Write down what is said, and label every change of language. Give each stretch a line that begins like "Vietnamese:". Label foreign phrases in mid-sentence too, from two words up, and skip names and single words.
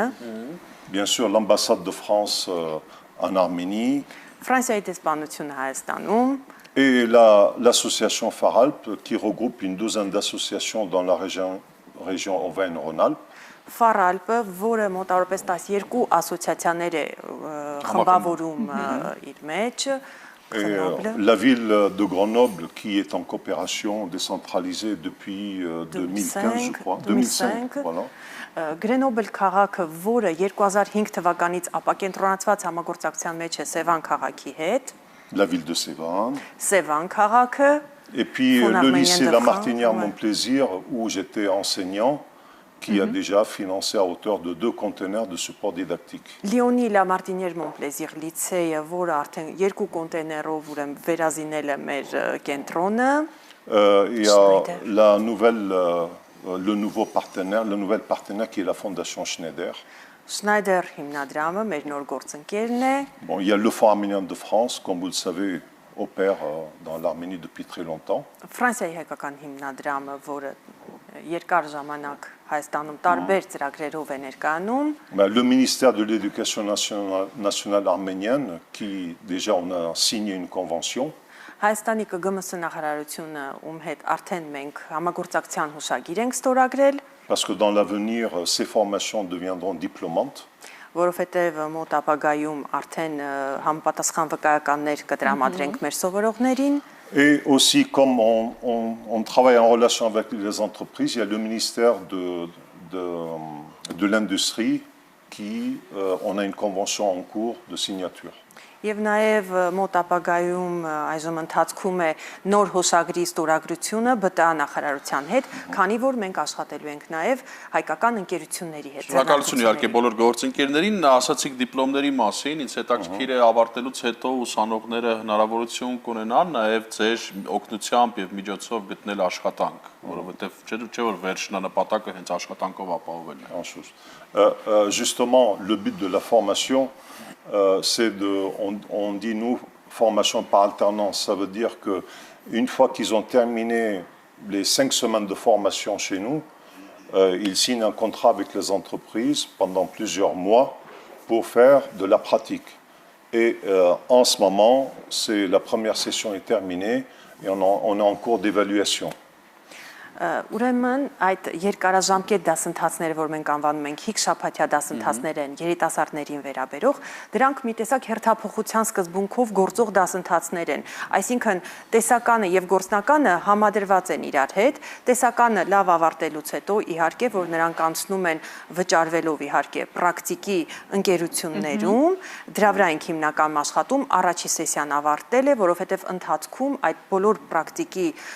French: Bien sûr, l'ambassade de France en Arménie,
Armenian: Ֆրանսիայի դեսպանությունը Հայաստանում,
French: et l'association Faralp qui regroupe une douzaine d'associations dans la région Auvergne-Rhône-Alpes.
Armenian: Ֆարալպը, որը մոտավորապես 12 ասոցիացիաներ է խմբավորում իր մեջ,
French: la ville de Grenoble qui est en coopération décentralisée depuis 2015, je crois. 2005, voilà.
Armenian: Գրենոբել քաղաքը, որը 2005 թվականից ապակենտրոնացված համագործակցության մեջ է Սևան քաղաքի հետ,
French: la ville de Sévan.
Armenian: Սևան քաղաքը,
French: et puis le lycée La Martinière Montplaisir où j'étais enseignant, qui a déjà financé à hauteur de 2 conteneurs de support didactique.
Armenian: Լիոնի La Martinière Montplaisir լիցեյը, որը արդեն 2 կոնտեյներով ուրեմն վերազինել է մեր կենտրոնը,
French: il y a le nouveau partenaire, le nouvel partenaire qui est la Fondation Schneider.
Armenian: Schneider հիմնադրամը մեր նոր գործընկերն է։
French: Bon, il y a le Fonds arménien de France, comme vous le savez, opère dans l'Arménie depuis très longtemps.
Armenian: Ֆրանսիայի հայկական հիմնադրամը, որը երկար ժամանակ Հայաստանում տարբեր ծրագրերով է ներկայանում։
French: Le ministère de l'Éducation nationale arménienne, qui déjà on a signé une convention.
Armenian: Հայաստանի ԿԳՄՍ նախարարությունը, ում հետ արդեն մենք համագործակցության հուշագիր ենք ստորագրել,
French: parce que dans l'avenir, ces formations deviendront diplômantes.
Armenian: Որովհետև մոտ ապագայում արդեն համապատասխան վկայականներ կտրամադրենք մեր սովորողներին։
French: Et aussi, comme on travaille en relation avec les entreprises, il y a le ministère de l'Industrie qui, on a une convention en cours de signature.
Armenian: Եվ նաև մոտ ապագայում այժմ ընթացքում է նոր հուշագրի ստորագրությունը ԲՏԱ նախարարության հետ, քանի որ մենք աշխատելու ենք նաև հայկական ընկերությունների հետ։ Շնորհակալություն իհարկե բոլոր գործընկերներին, ասացիք դիպլոմների մասին, ինձ հետաքրքիր է ավարտելուց հետո ուսանողները հնարավորություն կունենան նաև ձեր օգնությամբ եւ միջոցով գտնել աշխատանք, որովհետեւ չէ որ վերջնանպատակը հենց աշխատանքով ապահովելն է։
French: Justement, le but de la formation, c'est on dit nous, formation par alternance. Ça veut dire qu'une fois qu'ils ont terminé les 5 semaines de formation chez nous, ils signent un contrat avec les entreprises pendant plusieurs mois pour faire de la pratique. Et en ce moment, la première session est terminée et on est en cours d'évaluation.
Armenian: Ուրեմն այդ երկարաժամկետ դասընթացները, որ մենք անվանում ենք հիգշաբաթյա դասընթացներ են երիտասարդներին վերաբերող, դրանք մի տեսակ հերթափոխության սկզբունքով գործող դասընթացներ են։ Այսինքն տեսականը եւ գործնականը համադրված են իրար հետ, տեսականը լավ ավարտելուց հետո իհարկե, որ նրանք անցնում են վճարվելով իհարկե պրակտիկի ընկերություններում, դրա վրա ենք հիմնականում աշխատում, առաջի սեսիան ավարտել է, որովհետեւ ընթացքում այդ բոլոր պրակտիկի